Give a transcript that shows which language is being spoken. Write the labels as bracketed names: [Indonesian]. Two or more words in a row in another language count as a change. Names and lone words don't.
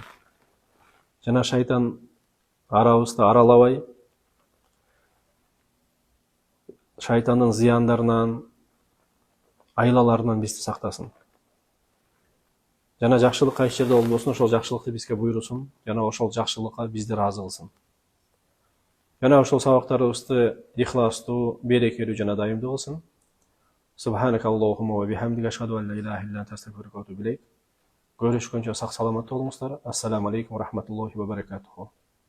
[Kyrgyz] Жана шайтан арабызды аралабай, шайтандын зыяндарынан, айлаларынан бизди сактасын. Жана жакшылык кайсы жерде болбосун, ошол жакшылыкты бизге буйрусун, жана ошол жакшылыкка бизди ыраазы кылсын. Жана ошол сабактарыбызды ихластуу, берекелүү жана дайымдуу кылсын. [Arabic] سبحانك اللهم وبحمدك أشهد أن لا إله إلا أنت أستغفرك وأتوب إليك. [Kyrgyz] Görüşкөнчө сак саламат болуңуздар. [Arabic] السلام عليكم ورحمة الله وبركاته.